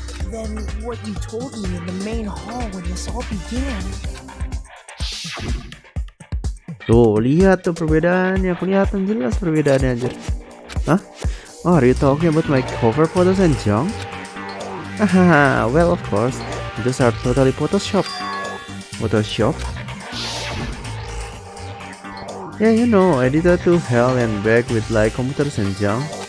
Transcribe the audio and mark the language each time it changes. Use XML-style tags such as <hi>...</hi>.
<en>Then what you told me in the main hall when this all began.</en> <id>Tuh lihat tuh perbedaannya, kelihatan jelas perbedaannya anjir. Hah?</id> <en>Oh, are you talking about my cover photos and junk? Hahaha, well of course, those are totally Photoshop. Photoshop? Yeah, you know, edited to hell and back with like computers and junk.</en>